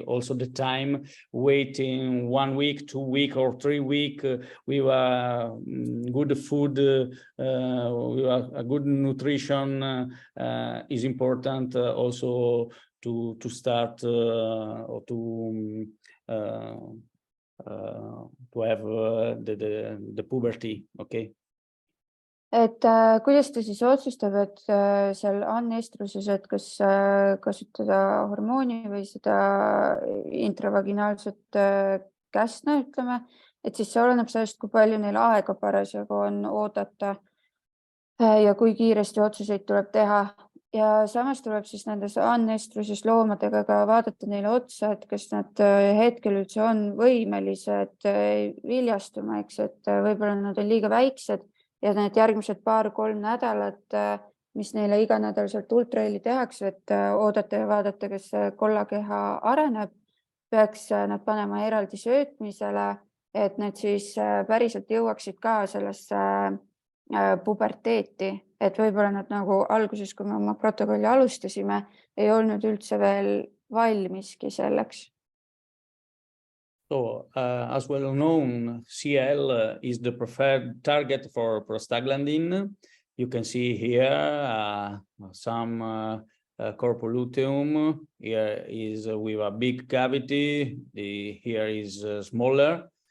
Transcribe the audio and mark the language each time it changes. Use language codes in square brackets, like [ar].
[en] Also, the time waiting 1 week, 2 weeks, or 3 weeks with good food, with a good nutrition is important. Also to start or to have the puberty, okay? [et] Et kuidas ta siis otsustab, et seal anestruses, et kas kasutada hormooni või seda intravaginaalset käsna, ütleme, et siis see oleneb sellest, kui palju neil aega parasjagu on oodata ja kui kiiresti otsuseid tuleb teha. Ja samas tuleb siis nendes anestruses loomadega ka vaadata neile otsa, et kas nad hetkel üldse on võimelised viljastuma, eks, et võib-olla nad on liiga väiksed ja need järgmised 2-3 nädalat, mis neile iganädalaselt ultraheli tehakse, et oodata ja vaadata, kas kollakeha areneb, peaks nad panema eraldi söötmisele, et need siis päriselt jõuaksid ka sellesse puberteeti, et võib-olla nad nagu alguses, kui me oma protokolli alustasime, ei olnud üldse veel valmiski selleks. [en] So, as well known, CL is the preferred target for prostaglandin. You can see here some corpoluteum. Here is with a big cavity. Here is smaller.